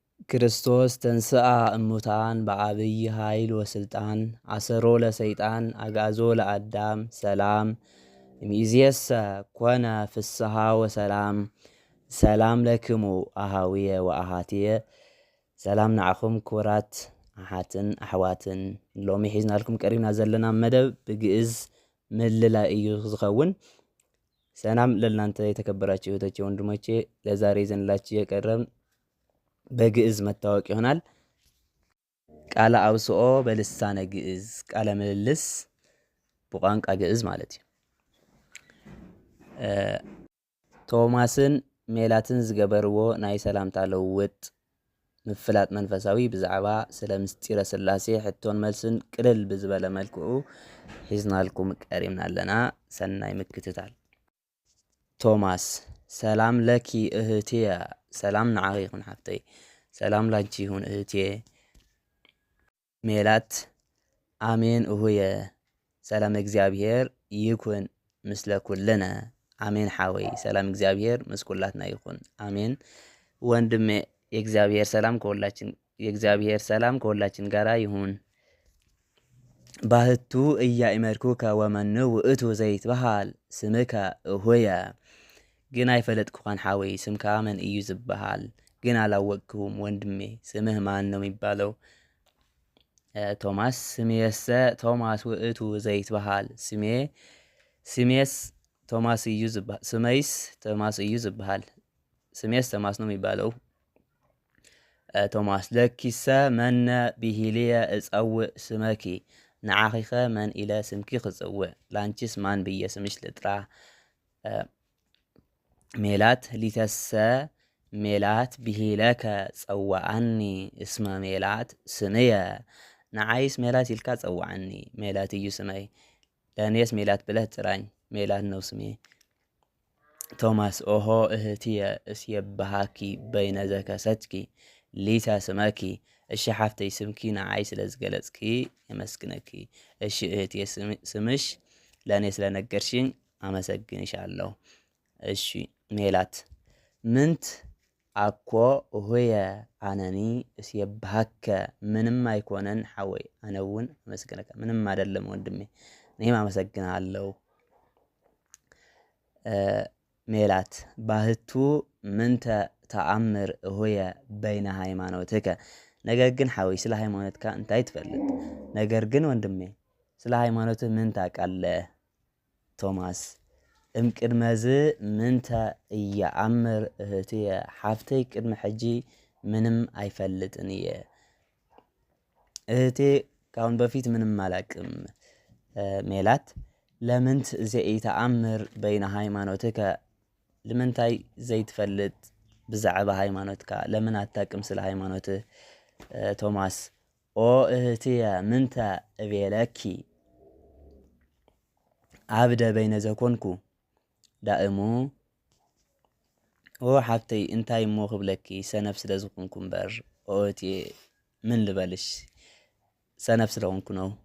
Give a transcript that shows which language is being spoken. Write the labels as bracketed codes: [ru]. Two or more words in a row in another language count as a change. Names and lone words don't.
[gez] ክርስቶስ ተንሥአ እሙታን በአብይ ኃይል ወስልጣን አሰሮ ለሰይጣን አጋዞ ለአዳም ሰላም እምይእዜሰ ኮነ ፍስሐ ወሰላም። ሰላም ለክሙ አሃዊየ ወአሃትየ። [ti] ሰላም ንዓኹም ክቡራት ኣሓትን ኣሕዋትን። ሎሚ ሒዝናልኩም ቀሪብና ዘለና መደብ ብግእዝ ምልላይ እዩ ዝኸውን። [am] ሰላም ለእናንተ የተከበራችሁ እህቶቼ ወንድሞቼ። ለዛሬ ይዘንላችሁ የቀረብን በግእዝ መታወቅ ይሆናል። [gez] ቃለ አውስኦ በልሳነ ግእዝ፣ [am] ቃለ ምልልስ በቋንቋ ግእዝ [ti] ማለት እዩ። ቶማስን ሜላትን ዝገበርዎ ናይ ሰላምታ ለውጥ ምፍላጥ መንፈሳዊ ብዛዕባ ስለ ምስጢረ ስላሴ ሕቶን መልስን ቅልል ብዝበለ መልክዑ ሒዝናልኩም ቀሪብና ኣለና። ሰናይ ምክትታል። ቶማስ [gez] ሰላም ለኪ እህትየ። [ti] ሰላም ንዓኺ ይኹን ሓፍተይ። [am] ሰላም ላንቺ ይሁን እህቴ። [gez] ሜላት አሜን እሁየ። ሰላም እግዚአብሔር ይኩን ምስለ ኩልነ። [ti] አሜን ሓወይ። ሰላም እግዚአብሔር ምስ ኩላትና ይኹን። [am] አሜን ወንድሜ። የእግዚአብሔር ሰላም ከሁላችን ጋራ ይሁን። [gez] ባህቱ እያእመርኩከ ወመኑ ውእቱ ዘይትበሃል ስምከ እሁየ። [ti] ግን አይፈለጥኩኻን ሓወይ፣ ስምካ መን እዩ ዝበሃል? [am] ግን አላወቅኩም ወንድሜ፣ ስምህ ማን ነው የሚባለው? [gez] ቶማስ ስሜሰ ቶማስ ውእቱ ዘይትበሃል። [ti] ስሜስ ቶማስ እዩ ዝበሃል። ስመይስ ቶማስ እዩ ዝበሃል። [am] ስሜስ ቶማስ ነው የሚባለው። [gez] ቶማስ ለኪሰ መነ ብሂልየ እፀውዕ ስመኪ። [ti] ንዓኺኸ መን ኢለ ስምኪ ክፅውዕ? [am] ላንቺስ ማን ብየ ስምሽ ልጥራ? [gez] ሜላት ሊተሰ ሜላት ብሂለከ ፀዋዓኒ እስመ ሜላት ስምየ። [ti] ንዓይስ ሜላት ኢልካ ፀዋዓኒ፣ ሜላት እዩ ስመይ። [am] ለእኔስ ሜላት ብለህ ጥራኝ፣ ሜላት ነው ስሜ። [gez] ቶማስ ኦሆ እህትየ እስየብሃኪ በይነ ዘከሰትኪ ሊተ ስመኪ። [ti] እሺ ሓፍተይ ስምኪ ንዓይ ስለ ዝገለጽኪ የመስግነኪ። [am] እሺ እህትየ ስምሽ ለእኔ ስለነገርሽኝ አመሰግንሻለሁ። [gez] እሺ ሜላት ምንት አኮ እሁየ አነኒ እስየብሃከ። [ti] ምንም አይኮነን ሓወይ፣ አነውን አመስግነካ። [am] ምንም አይደለም ወንድሜ፣ እኔም አመሰግናለሁ። [gez] ሜላት ባህቱ ምንተ ተአምር እሁየ በይነ ሃይማኖትከ። [ti] ነገር ግን ሓወይ ስለ ሃይማኖትካ እንታይ ትፈልጥ? [am] ነገር ግን ወንድሜ ስለ ሃይማኖትህ ምን ታውቃለህ? [gez] ቶማስ እምቅድመዝ ምንተ እየአምር እህትየ። [ti] ሓፍተይ ቅድሚ ሕጂ ምንም አይፈልጥን እየ። [am] እህቴ ካሁን በፊት ምንም አላቅም። [gez] ሜላት ለምንት ዘይተአምር በይነ ሃይማኖትከ። [ti] ልምንታይ ዘይትፈልጥ ብዛዕባ ሃይማኖትካ? [am] ለምን አታቅም ስለ ሃይማኖትህ? [gez] ቶማስ ኦ እህትየ ምንተ እቤለኪ ዓብደ በይነ ዘኮንኩ ዳእሙ። [ti] ኦ ሓፍተይ እንታይ እሞ ክብለኪ፣ ሰነፍ ስለ ዝኮንኩ እምበር። [am] ኦ እህትየ ምን ልበልሽ፣ ሰነፍ ስለሆንኩ ነው።